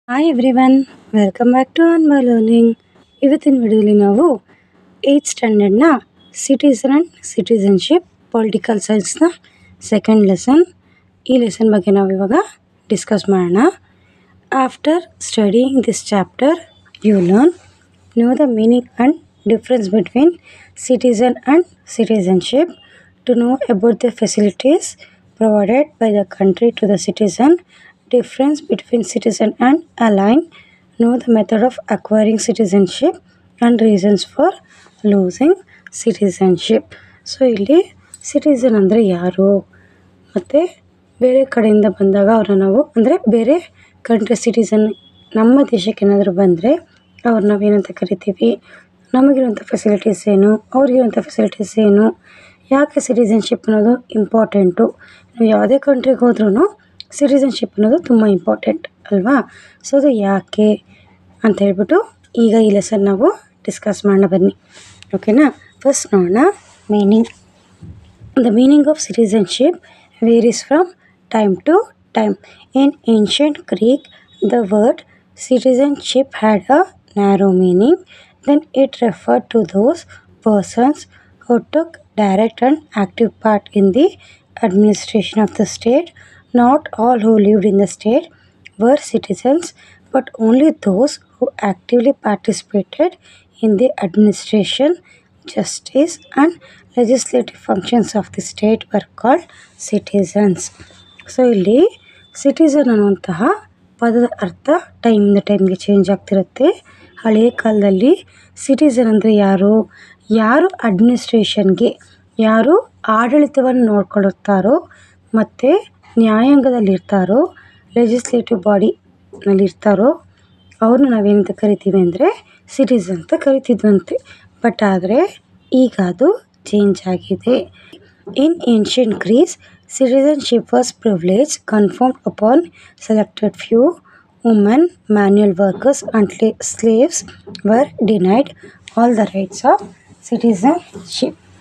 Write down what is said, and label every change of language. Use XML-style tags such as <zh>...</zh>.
<en>Hi everyone, welcome back to on my learning.</en> <kn>ಇವತ್ತಿನ ವಿಡಿಯೋಲಿ ನಾವು 8th ಸ್ಟ್ಯಾಂಡರ್ಡ್ನ citizen and citizenship political ಸೈನ್ಸ್ನ second lesson. ಈ lesson ಬಗ್ಗೆ ನಾವು ಇವಾಗ ಡಿಸ್ಕಸ್ ಮಾಡೋಣ.</kn> <en>After studying this chapter you know the meaning and difference between citizen and citizenship, to know about the facilities provided by the country to the citizen, difference between citizen and alien, know the method of acquiring citizenship and reasons for losing citizenship.</en> <kn>So ಇಲ್ಲಿ citizen ಅಂದರೆ ಯಾರು, ಮತ್ತು ಬೇರೆ ಕಡೆಯಿಂದ ಬಂದಾಗ ಅವ್ರನ್ನ ನಾವು ಅಂದರೆ ಬೇರೆ ಕಂಟ್ರಿ ಸಿಟಿಸನ್ ನಮ್ಮ ದೇಶಕ್ಕೆ ಏನಾದರೂ ಬಂದರೆ ಅವ್ರು ನಾವೇನಂತ ಕರಿತೀವಿ, ನಮಗಿರುವಂಥ ಫೆಸಿಲಿಟೀಸ್ ಏನು, ಅವ್ರಿಗಿರುವಂಥ ಫೆಸಿಲಿಟೀಸ್ ಏನು, ಯಾಕೆ ಸಿಟಿಸನ್ಶಿಪ್ ಅನ್ನೋದು ಇಂಪಾರ್ಟೆಂಟು. ನಾವು ಯಾವುದೇ ಕಂಟ್ರಿಗೆ ಹೋದ್ರೂ ಸಿಟಿಸನ್ಶಿಪ್ ಅನ್ನೋದು ತುಂಬ ಇಂಪಾರ್ಟೆಂಟ್ ಅಲ್ವಾ. ಸೊ ಅದು ಯಾಕೆ ಅಂತ ಹೇಳ್ಬಿಟ್ಟು ಈಗ ಈ ಲೆಸನ್ ನಾವು ಡಿಸ್ಕಸ್ ಮಾಡೋಣ ಬನ್ನಿ, ಓಕೆನಾ. ಫಸ್ಟ್ ನೋಡೋಣ meaning.</kn> <en>The meaning of citizenship varies from time to time. In ancient Greek, the word citizenship had a narrow meaning. Then it referred to those persons who took direct and active part in the administration of the state. Not all who lived in the state were citizens, but only those who actively participated in the administration, justice and legislative functions of the state were called citizens.</en> <kn>So ಇಲ್ಲಿ citizen ಅನ್ನುವಂತಹ ಪದದ ಅರ್ಥ ಟೈಮಿಂದ ಟೈಮ್ಗೆ change ಆಗ್ತಿರುತ್ತೆ. ಹಳೆಯ ಕಾಲದಲ್ಲಿ citizen ಅಂದರೆ ಯಾರು, ಯಾರು ಅಡ್ಮಿನಿಸ್ಟ್ರೇಷನ್ಗೆ, ಯಾರು ಆಡಳಿತವನ್ನು ನೋಡ್ಕೊಳ್ಳುತ್ತಾರೋ ಮತ್ತು ನ್ಯಾಯಾಂಗದಲ್ಲಿರ್ತಾರೋ, ಲೆಜಿಸ್ಲೇಟಿವ್ ಬಾಡಿನಲ್ಲಿರ್ತಾರೋ ಅವ್ರನ್ನ ನಾವೇನಂತ ಕರಿತೀವಿ ಅಂದರೆ ಸಿಟಿಸನ್ ಅಂತ ಕರಿತಿದ್ವಂತೆ. ಬಟ್ ಆದರೆ ಈಗ ಅದು ಚೇಂಜ್ ಆಗಿದೆ.</kn> <en>In ancient Greece, citizenship was privilege conferred upon selected few. Women, manual workers and slaves were denied all the rights of citizenship.</en>